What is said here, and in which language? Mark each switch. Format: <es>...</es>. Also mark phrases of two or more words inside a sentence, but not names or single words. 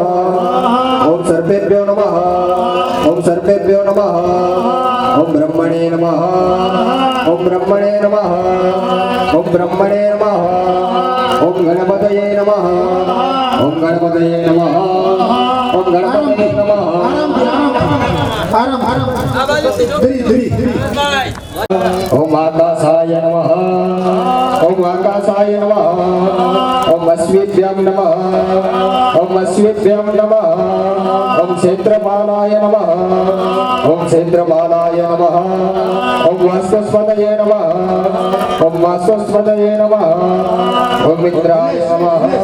<sa>ओम सर्पेभ्यो नमः। ओम सर्पेभ्यो नमः। ओम ब्रह्मणे नमः। ओम ब्रह्मणे नमः। ओम ब्रह्मणे नमः। ओम गणपतये नमः। ओम गणपतये नमः। ઓમ ગણપતયે નમઃ ઓમ આકાશાય નમઃ ઓમ આકાશાય નમઃ ઓમ અશ્વિભ્યમ નમઃ ઓમ અશ્વિભ્યમ નમઃ ઓમ ક્ષેત્રપાલાય નમઃ ઓમ ક્ષેત્રપાલાય નમઃ ઓમ વાસ્વસ્પતયે નમઃ ઓમ વાસ્વસ્પતયે નમઃ ઓમ મિત્રાય નમઃ</sa>